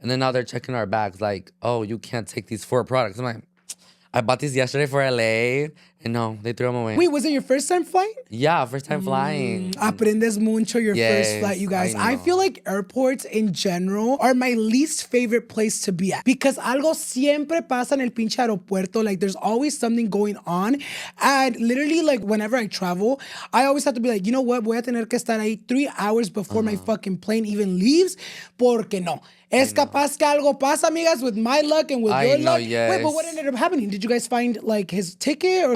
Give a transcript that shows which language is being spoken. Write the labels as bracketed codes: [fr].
[en] And then now they're checking our bags like, oh, you can't take these 4 products. I'm like, I bought these yesterday for LA. And no, they threw them away. Wait, was it your first time flying? Yeah, first time flying. [es] Aprendes mucho [en] your first flight, you guys. I feel like airports in general are my least favorite place to be at. Because [es] algo siempre pasa en el pinche aeropuerto. [en] Like, there's always something going on. And literally, like, whenever I travel, I always have to be like, you know what? [es] Voy a tener que estar ahí 3 [en] hours before my fucking plane even leaves. [es] Porque no. Es capaz que algo pasa, amigas, [en] with my luck and with your luck. Yes. Wait, but what ended up happening? Did you guys find, like, his ticket?